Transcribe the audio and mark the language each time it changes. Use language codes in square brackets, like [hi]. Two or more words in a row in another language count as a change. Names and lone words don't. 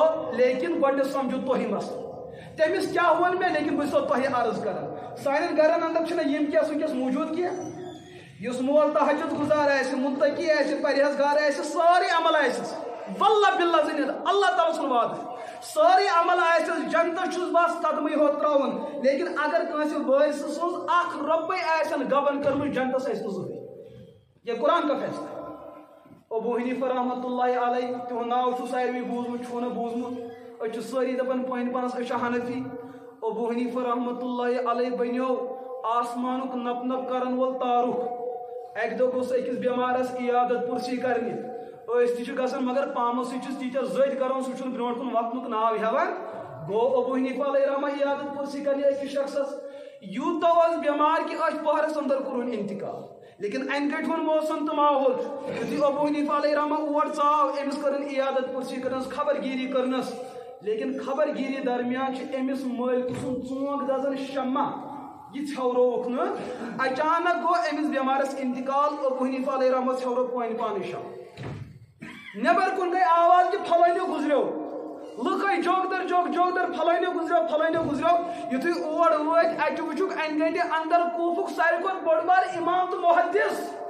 [ks] لیکن گۄڈٕنٮ۪تھ سمجھو تُہی مسلہٕ تٔمِس کیٛاہ ووٚن مےٚ لیکن بہٕ چھُسو تۄہہِ عرض کران سانٮ۪ن گرن اندر چھِنہ یِم کیس وٕنکیٚس موٗجوٗد کینٛہہ یُس مول تہجد گُزار آسہِ مُتقی آسہِ پرہیزگار آسہِ سٲرٕے عمل آسٮ۪س [ar] واللہ باللہ [ks] زٔنِتھ اللہ تعالیٰ سُنٛد وعدٕ سٲرٕے عمل آسٮ۪س جنتس چھُس بس قدمٕے ہوت ترٛاوُن لیکن اگر کٲنٛسہِ وٲرثہٕ سٕنٛز اکھ رۄپے آسن گبن کٔرمٕژ جنتس آسہِ نہٕ زٕہٕنۍ [ur] یہ قرآن کا فیصلہ [ks] ابو حنیفہ [ar] رحمۃ اللہ علیہ [ks] تہنٛد ناو چھُ ساروی بوٗزمُت چھُو نہٕ بوٗزمُت أسۍ چھِ سٲری دپان پنٕنۍ پانس أسۍ چھِ حنفی ابو حنیفہ [ar] رحمۃ اللہ علیہ [ks] بنیو آسمانُک نپ نپ کرن وول تارُک اکہِ دۄہ گوٚژھ أکِس بٮ۪مارس عیادت پُرسی کرنہِ أسۍ تہِ چھِ گژھان مگر پامو سۭتۍ چھُس تیٖتیاہ زٔدۍ کران سُہ چھُنہٕ برونٛٹھ کُن وقتُک ناو ہٮ۪وان گوٚو ابو حنیفہ [ar] علیہ رحمہ [ks] عیادت پُرسی کرنہِ أکِس شخصس یوٗتاہ اوس بٮ۪مار کہ أچھ پہرس اندر کوٚرُن انتقال لیکن انہِ گٔٹۍ ہُنٛد موسم تہٕ ماحول چھُ یُتھُے ابو حنیفہ [ar] علیہ رحمہ [ks] اور ژاو أمِس کٔرٕن عیادت پُرسی کٔرنَس خبر گیٖری کٔرنَس لیکن خبر گیٖری درمیان چھُ أمِس مٲلکہٕ سُنٛد ژونٛگ دزان شمع یہ ژھیورووُکھ نہٕ اچانک گوٚو أمِس بٮ۪مارس انتقال ابو حنیفہ [ar] علیہ رحمہ [ks] ژھیورو پانہٕ شمع نٮ۪بر کُن گٔے آواز کہِ فلٲنیو گُزریو لُکے جوگ در فلٲنیو گُزریو یُتھُے اور وٲتۍ اَتہِ وٕچھُکھ اَنہِ گٔٹہِ اندر کوٗفُک ساروی کھۄتہٕ بوٚڑ بار اِمام تہٕ محدِث